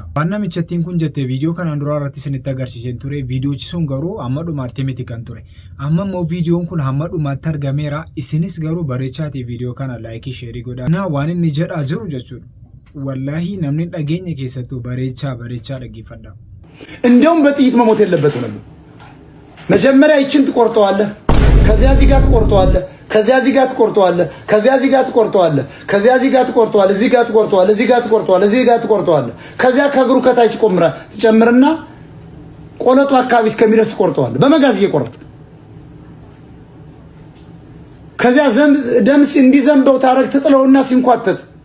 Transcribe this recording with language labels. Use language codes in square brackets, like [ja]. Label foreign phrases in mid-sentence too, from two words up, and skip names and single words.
[om] Waan namichattiin kun jettee viidiyoo kanaan dura irratti isinitti agarsiiseen ture. Viidiyoochi sun garuu hamma dhumaatti miti kan ture. Amma immoo viidiyoon kun hamma dhumaatti argameera. Isinis garuu bareechaatii viidiyoo kana laayikii sheerii godhaa. Naa waan inni jedhaa jiru jechuudha. Wallaahi namni dhageenya keessattuu bareechaa dhaggeeffadha. [am] እንደውም በጥይት መሞት የለበትም ነበር። መጀመሪያ ይችን ትቆርጠዋለህ፣ ከዚያ እዚህ ጋር ትቆርጠዋለህ፣ ከዚያ እዚህ ጋር ትቆርጠዋለህ፣ ከዚያ እዚህ ጋር ትቆርጠዋለህ፣ ከዚያ እዚህ ጋር ትቆርጠዋለህ፣ እዚህ ጋር ትቆርጠዋለህ፣ እዚህ ጋር ትቆርጠዋለህ፣ እዚህ ጋር ትቆርጠዋለህ። ከዚያ ከእግሩ ከታች ቆምራ ትጨምርና ቆለጡ አካባቢ እስከሚደርስ ትቆርጠዋለህ በመጋዝ እየቆረጥክ። ከዚያ ደም እንዲዘንበው ታረግ ትጥለውና ሲንኳተት